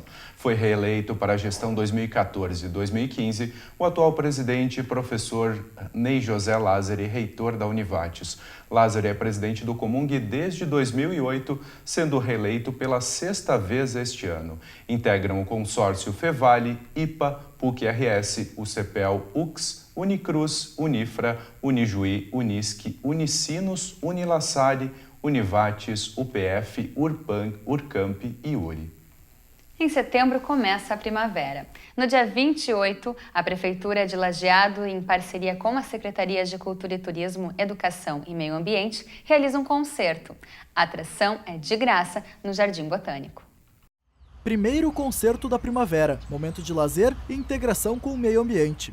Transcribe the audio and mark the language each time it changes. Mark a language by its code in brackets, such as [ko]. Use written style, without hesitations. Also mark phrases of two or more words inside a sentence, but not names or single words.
[pt] Foi reeleito para a gestão 2014-2015 o atual presidente, professor Ney José Lázari, reitor da Univates. Lázari é presidente do Comung desde 2008, sendo reeleito pela 6ª vez este ano. Integram o consórcio Fevale, IPA, PUC-RS, UCPEL, UX, Unicruz, Unifra, Unijuí, Unisc, Unicinos, Unilassale, Univates, UPF, Urpan, Urcamp e URI. Em setembro começa a primavera. No dia 28, a Prefeitura de Lajeado, em parceria com as Secretarias de Cultura e Turismo, Educação e Meio Ambiente, realiza um concerto. A atração é de graça no Jardim Botânico. Primeiro concerto da primavera, momento de lazer e integração com o meio ambiente.